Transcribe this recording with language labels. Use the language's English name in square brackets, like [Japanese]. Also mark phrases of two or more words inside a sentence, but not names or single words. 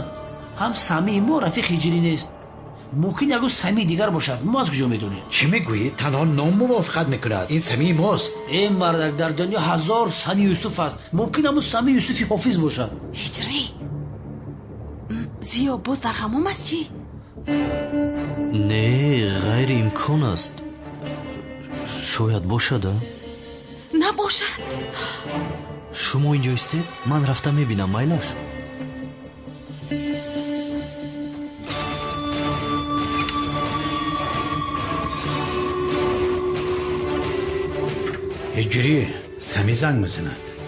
[Persian] هم سمی ما رفیق هجری نیست. ممکن یگون سمی دیگر باشد. ما از کجا میدونیم؟ چی میگویی؟ تنها نام موافقت میکند. این سمی ماست. این مرد در دنیا هزار سمی یوسف است. ممکن همون سمی یوسفی حافظ باشد. هجری زیو باز در حمام است چی؟ [Tajik] не ғайри имкон аст. шояд бошада? набошад. шумо инҷо истед, ман рафта мебинам. майлаш ҳиҷрӣ самӣ занг мезанад.